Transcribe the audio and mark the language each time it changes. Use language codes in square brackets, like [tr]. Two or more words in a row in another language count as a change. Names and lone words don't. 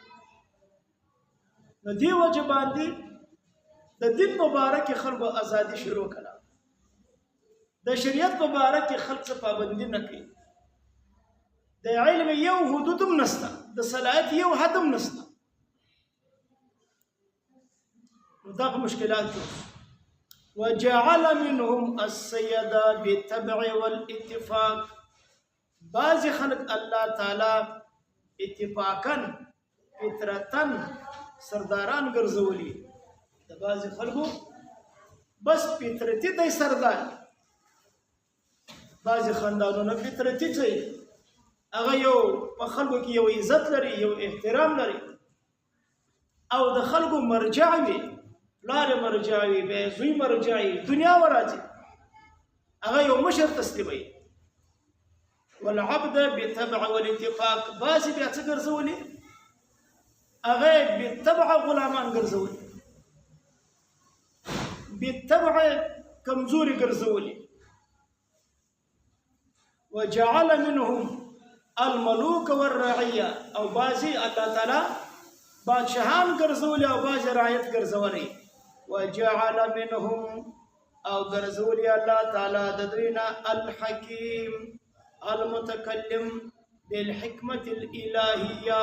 [ps] نو دې وجه باندې د دین مبارک خلکو ازادي شروع کړه، د شریعت مبارک خلک څه پابندي نه کوي، د علم یو حدود هم نشته، د صلاحیت یو حد هم نشته. نو دغه مشکلات دي. [ar] وجعل منهم السيادة بالتبع والاتفاق. [ps] بعض خلق [ar] الله تعالی [ps] اتفاقا فطرتا سرداران ګرځولي، د بعض خلکو بس فطرتي دی سردار. بعض خاندانونه فطرتي دی، هغه یو په خلکو کې یو عزت لري، یو احترام لري، او د خلکو مرجع وي، پلار مرجع وي، بیا زوی مرجع وي، دنیا وراځي، هغه یو مشر تسلیموي. [ar] والعبد بالتبع والاتفاق. [ps] بعضې بیا څه ګرځولي، هغه بالتبع غلامان ګرځولي، بالتبع کمزوري ګرځولي. [ar] وجعل منهم الملوك والرعية. [ps] او بعضې [ar] الله تعالی [ps] بادشاهان ګرځولي او بعضې رعیت ګرځولي. [ar] وجعل منهم [ps] او ګرځولي [ar] الله تعالی [ps] د دوی نه [ar] الحکیم المتکلم بالحکمت الالهیه.